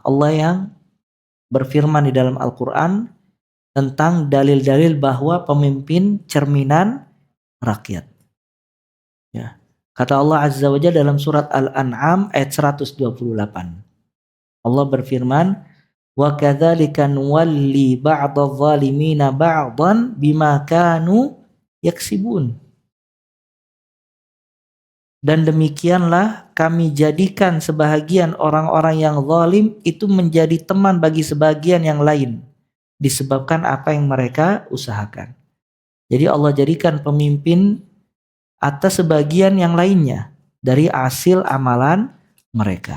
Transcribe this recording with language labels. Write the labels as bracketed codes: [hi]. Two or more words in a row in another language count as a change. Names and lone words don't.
[id] Allah yang berfirman di dalam Al-Quran tentang dalil-dalil bahwa pemimpin cerminan rakyat. Ya. Kata Allah [ar] عز وجل [id] dalam surat Al-An'am ayat 128. Allah berfirman, [ar] "وكذلك نولي بعض الظالمين بعضا بما كانوا يكسبون." [id] Dan demikianlah kami jadikan sebahagian orang-orang yang zalim itu menjadi teman bagi sebagian yang lain disebabkan apa yang mereka usahakan. Jadi Allah jadikan pemimpin atas sebagian yang lainnya dari hasil amalan mereka.